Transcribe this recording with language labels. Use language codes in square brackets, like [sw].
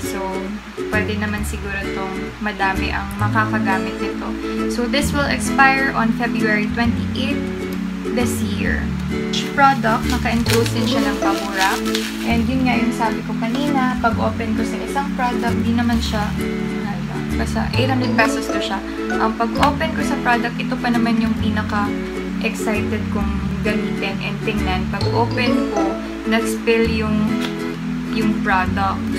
[tl] So, pwede naman siguro itong madami ang makakagamit nito. [en] So, this will expire on February 28 this year. [tl] Each product, naka-enclose din siya ng bubble wrap. And yun nga yung sabi ko kanina, pag-open ko sa isang product, di naman siya basta 800 pesos to siya. Pag-open ko sa product, ito pa naman yung pinaka-excited kong gamitin and tingnan. Pag-open ko, nag-spill yung product.